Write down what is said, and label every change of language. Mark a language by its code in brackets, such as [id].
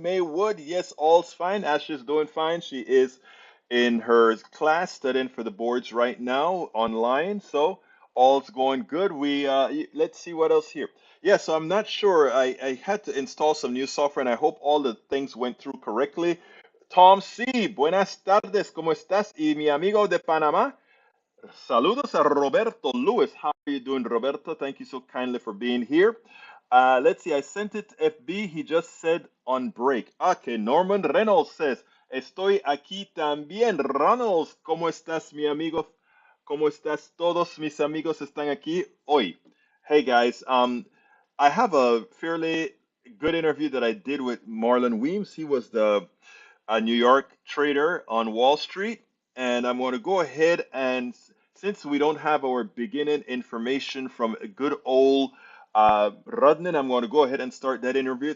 [en] Maywood, yes, all's fine. Ashley's doing fine. She is in her class studying for the boards right now online. So all's going good. Let's see what else here. Yeah, so I'm not sure. I had to install some new software and I hope all the things went through correctly. [es] Tom C, buenas tardes, ¿cómo estás? Y mi amigo de Panamá, saludos a Roberto Lewis. [en] How are you doing, Roberto? Thank you so kindly for being here. Let's see, I sent it to FB. He just said on break. Okay, Norman Reynolds says, [es] estoy aquí también. Reynolds, ¿cómo estás, mi amigo? ¿Cómo estás? Todos mis amigos están aquí hoy. [en] Hey, guys. I have a fairly good interview that I did with Marlon Weems. He was the New York trader on Wall Street. And I'm going to go ahead and, since we don't have our beginning information from a good old Rudnan, I'm going to go ahead and start that interview.